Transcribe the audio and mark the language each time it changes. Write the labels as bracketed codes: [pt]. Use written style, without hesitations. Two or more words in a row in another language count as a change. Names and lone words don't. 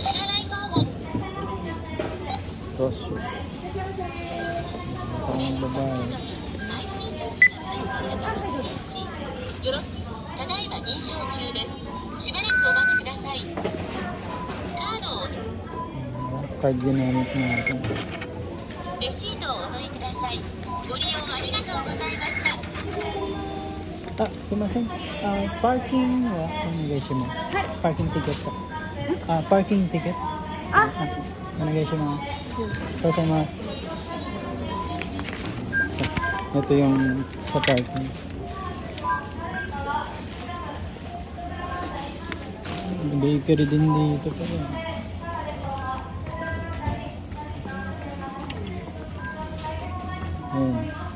[tl] Cross shoes. Pang babae. [ja] ただいま認証中です。しばらくお待ちください。カードを [tl] Card ginamit natin. [ja] レシートをお取りください。ご利用ありがとうございました。 Ah, sumasen. パーキングはお願いします. [en] Parking ticket ka. Parking ticket. [ja] Onegaishimasu. Gozaimasu. [tl] Ito yung sa parking. Bakery din dito pala. Ayan.